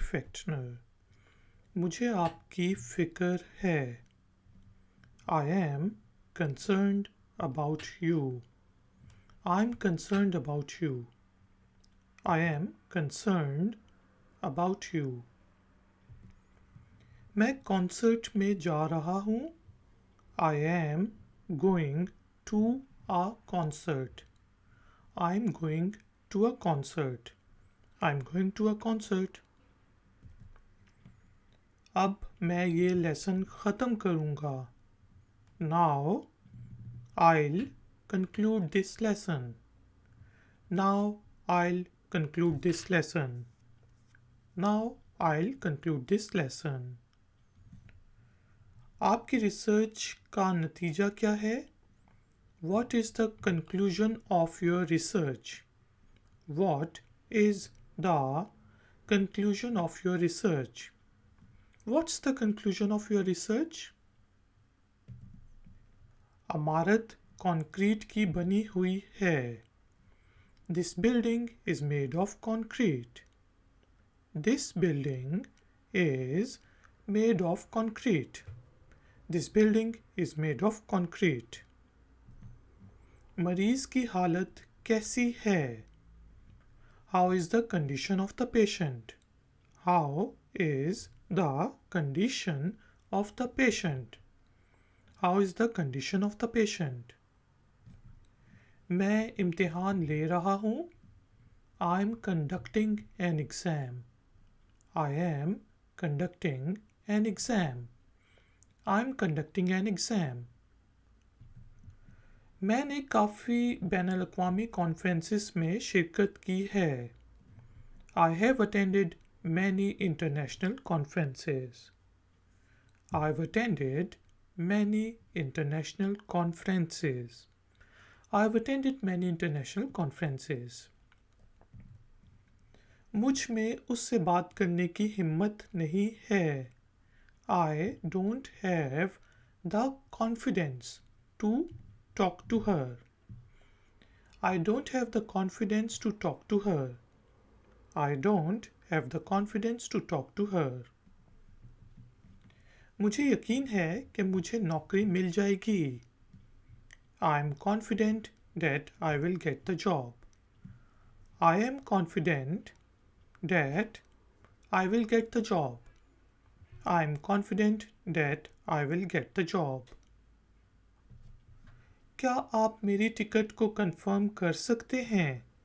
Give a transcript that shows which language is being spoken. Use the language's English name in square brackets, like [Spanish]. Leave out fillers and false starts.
[Hindi] Fechtner. मुझे आपकी फिक्र है. [English] I am concerned about you. I'm concerned about you. I am concerned about you. [Hindi] मैं कॉन्सर्ट में जा रहा हूँ. [English] I am going to a concert. I'm going to a concert. I'm going to a concert. [Hindi] अब मैं ये lesson ख़त्म करूँगा. [English] Now I'll conclude this lesson. Now I'll conclude this lesson. Now I'll conclude this lesson. [Hindi] आपकी research का नतीजा क्या है? [English] What is the conclusion of your research? What is the conclusion of your research? What's the conclusion of your research? [Hindi] इमारत concrete की बनी हुई है. [English] This building is made of concrete. This building is made of concrete. This building is made of concrete. [Hindi] मरीज की हालत कैसी है? [English] How is the condition of the patient? How is the condition of the patient? How is the condition of the patient? [Hindi] मैं इम्तिहान ले रहा हूँ. [English] I am conducting an exam. I am conducting an exam. I am conducting an exam. [Hindi] मैंने काफ़ी बैनुल-अक़वामी conferences में शिरकत की है. [English] I have attended many international conferences. I've attended many international conferences. I've attended many international conferences. [Hindi] मुझ में उससे बात करने की हिम्मत नहीं है. [English] I don't have the confidence to talk to her. I don't have the confidence to talk to her. I don't have the confidence to talk to her. [Hindi] मुझे यकीन है कि मुझे नौकरी मिल जाएगी. [English] I am confident that I will get the job. I am confident that I will get the job. I am confident that I will get the job. [Hindi] क्या आप मेरी टिकट को कंफर्म कर सकते हैं?